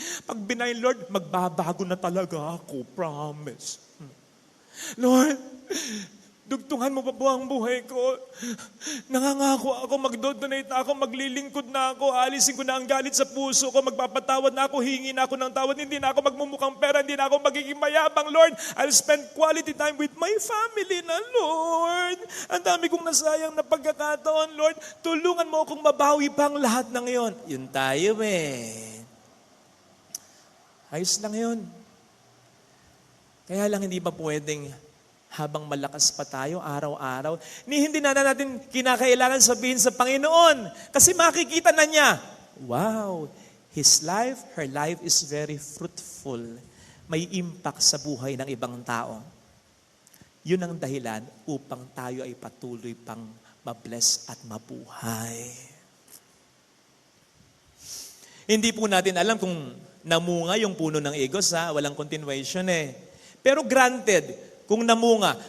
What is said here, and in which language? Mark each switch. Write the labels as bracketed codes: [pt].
[tl] Pag benign, Lord, magbabago na talaga ako. Promise. Lord, dugtungan mo pa po ang buhay ko. Nangangako ako, mag-donate na ako, maglilingkod na ako, alisin ko na ang galit sa puso ko, magpapatawad na ako, hingi na ako ng tawad, hindi na ako magmumukhang pera, hindi na ako magiging mayabang, Lord. [en] I'll spend quality time with my family na, Lord. [tl] Ang dami kong nasayang na pagkakataon, Lord. Tulungan mo akong mabawi pa ang lahat ng iyon. Yun tayo Ayos lang yun. Kaya lang hindi ba pwedeng habang malakas pa tayo araw-araw, hindi na natin kinakailangan sabihin sa Panginoon. Kasi makikita na niya, [en] wow, his life, her life is very fruitful. [tl] May impact sa buhay ng ibang tao. Yun ang dahilan upang tayo ay patuloy pang mabless at mabuhay. Hindi po natin alam kung namunga yung puno ng igos, walang continuation Pero granted, kung namunga.